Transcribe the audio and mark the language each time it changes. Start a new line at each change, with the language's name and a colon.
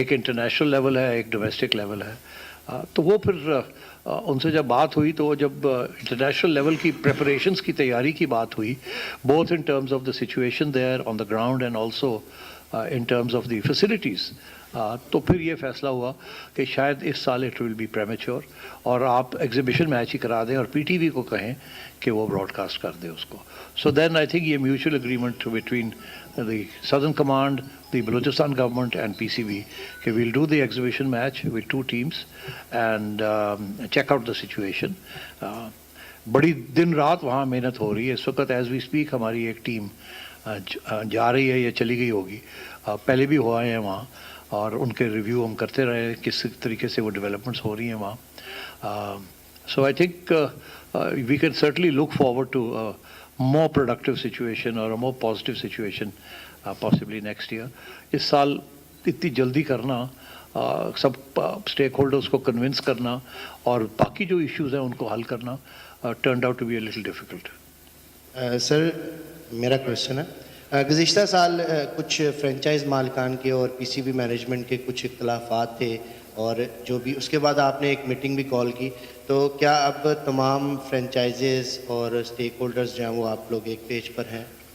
Hindi: एक international level है, एक डोमेस्टिक लेवल है। तो वो फिर उनसे जब बात हुई तो जब इंटरनेशनल लेवल की प्रिपरेशंस की तैयारी की बात हुई,
English: both in terms of the situation there on the ground and also in terms of the facilities,
Hindi: तो फिर ये फैसला हुआ कि शायद इस साल
English: it will be premature
Hindi: और आप एग्जीबिशन मैच ही करा दें और PTV को कहें कि वो ब्रॉडकास्ट कर दे उसको।
English: So then I think ये mutual agreement between the Southern Command, the Balochistan government and PCB. Okay, we'll do the exhibition match with 2 teams and check out the situation.
Hindi: बड़ी दिन रात वहाँ मेहनत हो रही है इस वक्त
English: As we speak.
Hindi: हमारी एक टीम जा रही है या चली गई होगी, पहले भी हुआ है वहाँ और उनके रिव्यू हम करते रहे किस तरीके से वो डेवलपमेंट्स हो रही हैं वहाँ। सो I think we can certainly look forward to
English: more productive situation or a more positive situation possibly next year.
Hindi: इस साल इतनी जल्दी करना, सब स्टेक होल्डर्स को कन्विंस करना और बाकी जो इश्यूज हैं उनको हल करना
English: turned out to be a little difficult.
Hindi: Sir मेरा क्वेश्चन है, गुज़िश्ता साल कुछ फ्रेंचाइज मालिकान के और PCB मैनेजमेंट के कुछ इख्तलाफात थे और जो भी उसके बाद आपने एक मीटिंग भी कॉल की, तो क्या अब तमाम फ्रेंचाइजेस और स्टेक होल्डर्स जो हैं वो आप लोग एक पेज पर हैं?